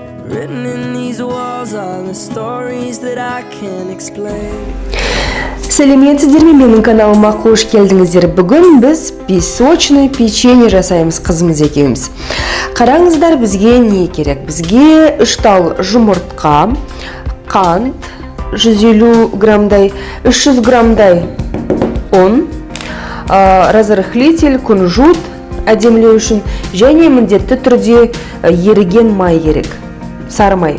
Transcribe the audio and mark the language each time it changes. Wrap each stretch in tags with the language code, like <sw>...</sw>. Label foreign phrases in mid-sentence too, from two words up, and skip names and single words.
<en>Written in these walls are the stories that I can't explain.</en> <kk>Сәлеметсіздер ме, менің каналыма қош келдіңіздер. Бүгін біз</kk> <ru>песочный печенье</ru> <kk>жасаймыз қызымыз екеуміз. Қараңыздар, бізге не керек? Бізге 3 тал жұмыртқа, қант, 150 граммдай, 300 граммдай ұн, разрыхлитель, кунжут әдемілеу үшін, және міндетті түрде еріген май керек, сары май.</kk>